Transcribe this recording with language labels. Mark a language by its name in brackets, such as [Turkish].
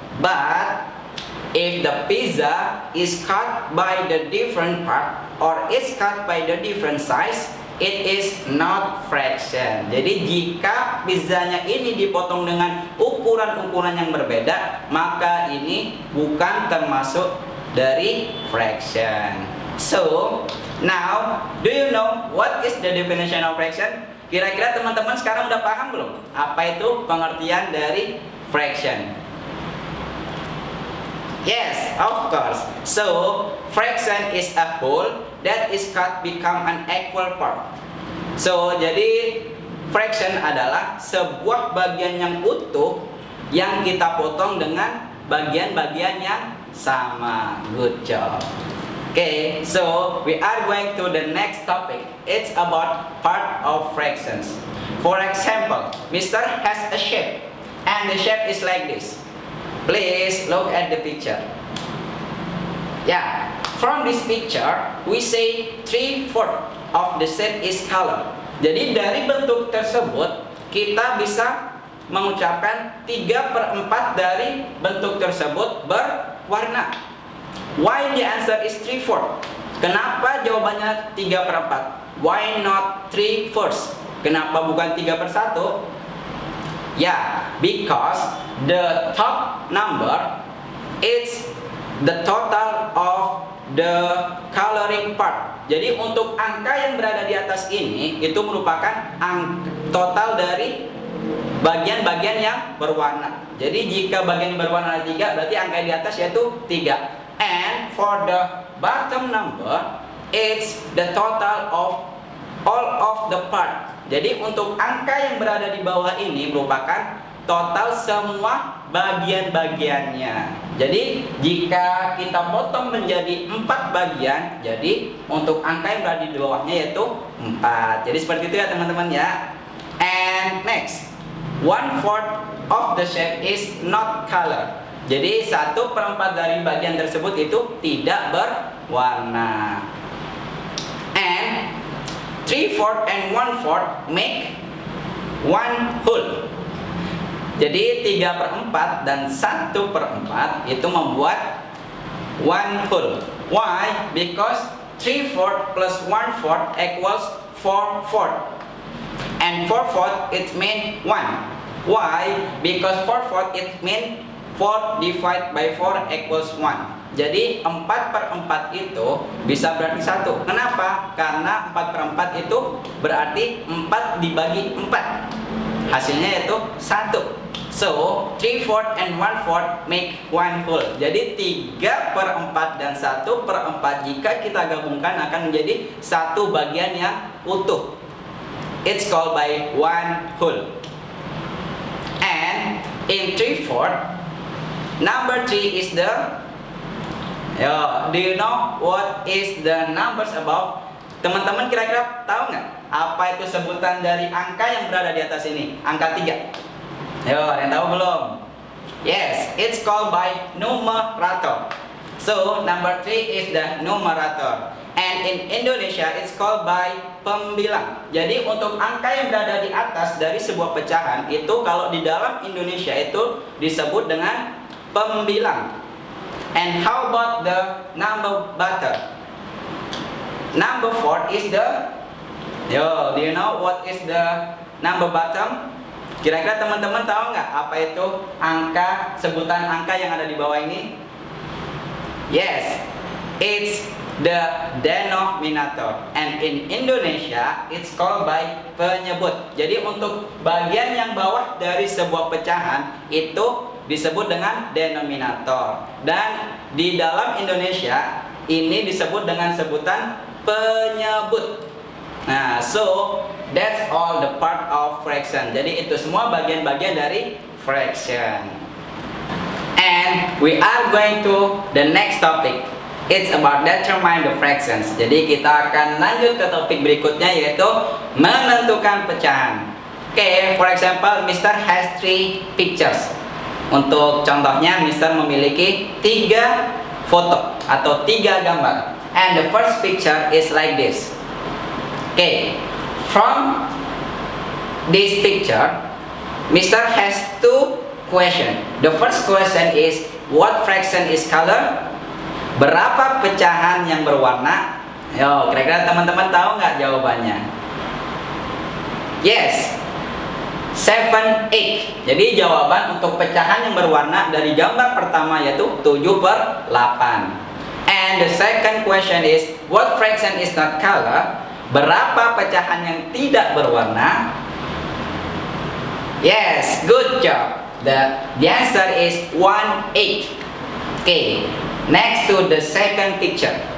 [English] But if the pizza is cut by the different part or is cut by the different size, it is not fraction. [Indonesian] Jadi jika pizzanya ini dipotong dengan ukuran-ukuran yang berbeda, maka ini bukan termasuk dari fraction. [English] So, now do you know what is the definition of fraction? [Indonesian] Kira-kira teman-teman sekarang udah paham belum? Apa itu pengertian dari fraction? [English] Yes, of course. So, fraction is a whole that is cut become an equal part. [Indonesian] So, jadi fraction adalah sebuah bagian yang utuh yang kita potong dengan bagian-bagian yang sama. [English] Good job. Okay, so we are going to the next topic. It's about part of fractions. For example, Mr. has a shape, and the shape is like this. Please look at the picture. Yeah, from this picture, we say 3/4 of the shape is color. [Indonesian] Jadi dari bentuk tersebut, kita bisa mengucapkan 3/4 dari bentuk tersebut berwarna. [English] Why the answer is 3/4? [Indonesian] Kenapa jawabannya 3/4? [English] Why not 3/4? [Indonesian] Kenapa bukan 3/1? [English] Yeah, because the top number is the total of the coloring part. [Indonesian] Jadi untuk angka yang berada di atas ini itu merupakan total dari bagian-bagian yang berwarna. Jadi jika bagian berwarna 3, berarti angka di atas yaitu 3. [English] And for the bottom number, it's the total of all of the part. [Indonesian] Jadi untuk angka yang berada di bawah ini merupakan total semua bagian-bagiannya. Jadi jika kita potong menjadi 4 bagian, jadi untuk angka yang berada di bawahnya yaitu 4. Jadi seperti itu ya teman-teman ya. [English] And next, 1/4 of the shape is not color. [Indonesian] Jadi 1/4 dari bagian tersebut itu tidak berwarna. [English] And 3/4 and 1/4 make one whole. [Indonesian] Jadi 3/4 dan 1/4 itu membuat [English] one whole. Why? Because 3/4 plus 1/4 equals 4/4. And 4/4 it means 1. Why? Because 4/4 it means 4 divided by 4 equals 1. [Indonesian] Jadi 4/4 itu bisa berarti 1. Kenapa? Karena 4/4 itu berarti 4 dibagi 4. Hasilnya yaitu 1. [English] So 3/4 and 1/4 make one whole. [Indonesian] Jadi 3/4 dan 1/4 jika kita gabungkan akan menjadi satu bagian yang utuh. [English] It's called by one whole. And in 3/4, number 3 is the do you know what is the numbers above? [Indonesian] Teman-teman kira-kira tahu nggak apa itu sebutan dari angka yang berada di atas ini? Angka 3. Ada yang tahu belum? [English] Yes, it's called by numerator. So number 3 is the numerator. And in Indonesia it's called by pembilang. [Indonesian] Jadi untuk angka yang berada di atas dari sebuah pecahan itu kalau di dalam Indonesia itu disebut dengan pembilang. [English] And how about the number bottom? Number 4 is the do you know what is the number bottom? [Indonesian] Kira-kira teman-teman tahu nggak apa itu sebutan angka yang ada di bawah ini? [English] Yes, it's the denominator. And in Indonesia it's called by penyebut. [Indonesian] Jadi untuk bagian yang bawah dari sebuah pecahan itu disebut dengan denominator. Dan di dalam Indonesia ini disebut dengan sebutan penyebut. Nah, so [English] that's all the part of fraction. [Indonesian] Jadi itu semua bagian-bagian dari fraction. [English] And we are going to the next topic. It's about determine the fractions. [Indonesian] Jadi kita akan lanjut ke topik berikutnya, yaitu menentukan pecahan. [English] Okay, for example, Mr. has 3 pictures. [Indonesian] Untuk contohnya, Mr. memiliki 3 foto atau 3 gambar. [English] And the first picture is like this. Okay, from this picture, Mr. has 2 questions. The first question is, what fraction is color? [Indonesian] Berapa pecahan yang berwarna? Yo, kira-kira teman-teman tahu nggak jawabannya? [English] Yes, 7, 8. [Indonesian] Jadi jawaban untuk pecahan yang berwarna dari gambar pertama yaitu 7/8. [English] And the second question is, what fraction is not color? [Indonesian] Berapa pecahan yang tidak berwarna? [English] Yes, good job. The answer is 1/8. Okay, next to the second picture.